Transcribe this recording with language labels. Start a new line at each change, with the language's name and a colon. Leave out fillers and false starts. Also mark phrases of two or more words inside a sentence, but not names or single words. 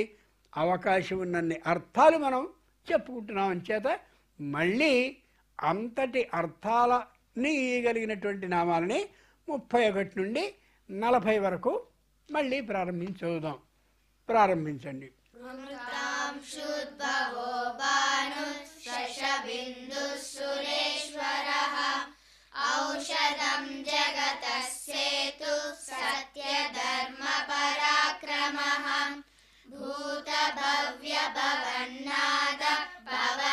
Telugu: అవకాశం ఉన్నన్ని అర్థాలు మనం చెప్పుకుంటున్నాం. అంచేత మళ్ళీ అంతటి అర్థాలని ఇవ్వగలిగినటువంటి నామాలని 31 నుండి 40 వరకు మళ్ళీ చదువుదాం. ప్రారంభించండి.
Sanskrit: शुद्भवो भानुः सुरेश्वरः औषधं जगतः सेतुः सत्यधर्मपराक्रमः भूतभव्यभवन्नाद